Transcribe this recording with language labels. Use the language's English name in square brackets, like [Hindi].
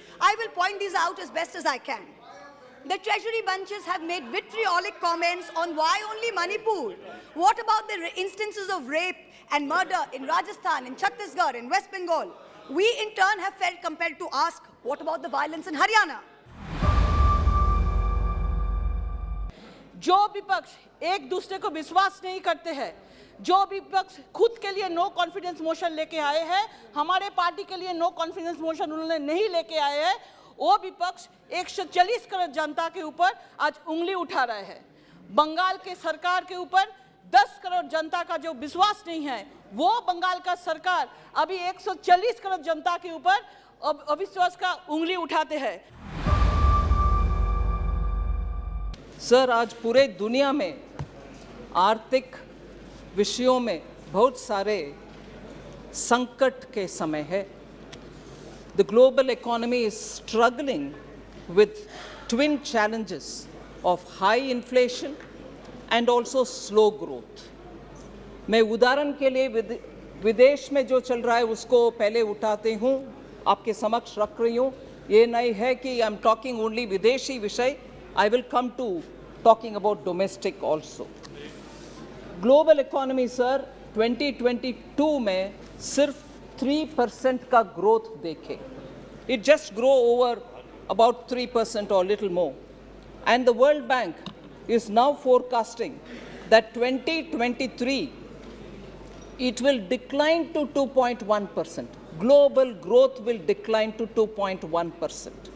[English] I will point these out as best as I can. The treasury bunches have made vitriolic comments on why only Manipur. What about the instances of rape and murder in Rajasthan, in Chhattisgarh, in West Bengal? We in turn have felt compelled to ask, what about the violence in Haryana? [Hindi] जो विपक्ष एक दूसरे को विश्वास नहीं करते हैं, जो विपक्ष खुद के लिए नो कॉन्फिडेंस मोशन लेके आए हैं, हमारे पार्टी के लिए नो कॉन्फिडेंस मोशन उन्होंने नहीं लेके आए हैं, वो विपक्ष 140 करोड़ जनता के ऊपर आज उंगली उठा रहे हैं। बंगाल के सरकार के ऊपर 10 करोड़ जनता का जो विश्वास नहीं है, वो बंगाल का सरकार अभी 140 करोड़ जनता के ऊपर अविश्वास का उंगली उठाते हैं। सर, आज पूरे दुनिया में आर्थिक विषयों में बहुत सारे संकट के समय है। [English] The global economy is struggling with twin challenges of high inflation and also slow growth. [Hindi] मैं उदाहरण के लिए विदेश में जो चल रहा है उसको पहले उठाते हूँ, आपके समक्ष रख रही हूँ। ये नहीं है कि [English] I am talking only [Hindi] विदेशी विषय, [English] I will come to talking about domestic also. Global economy, [Hindi] sir, 2022 में सिर्फ 3% का growth देखे. [English] It just grow over about 3% or little more. And the World Bank is now forecasting that 2023 it will decline to 2.1%. Global growth will decline to 2.1%.